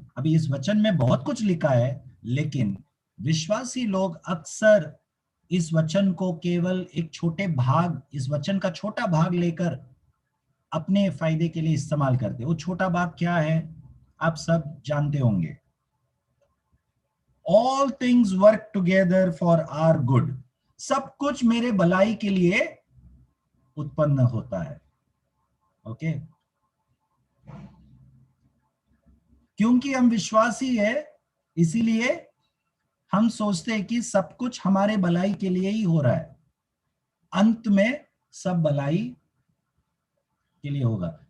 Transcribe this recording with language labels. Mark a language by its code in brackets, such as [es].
[hi] अभी इस वचन में बहुत कुछ लिखा है, लेकिन विश्वासी लोग अक्सर इस वचन को केवल एक छोटे भाग, इस वचन का छोटा भाग लेकर अपने फायदे के लिए इस्तेमाल करते। वो छोटा भाग क्या है आप सब जानते होंगे। [en] All things work together for our good. [hi] सब कुछ मेरे भलाई के लिए उत्पन्न होता है। ओके, क्योंकि हम विश्वासी है इसीलिए हम सोचते हैं कि सब कुछ हमारे भलाई के लिए ही हो रहा है, अंत में सब भलाई के लिए होगा।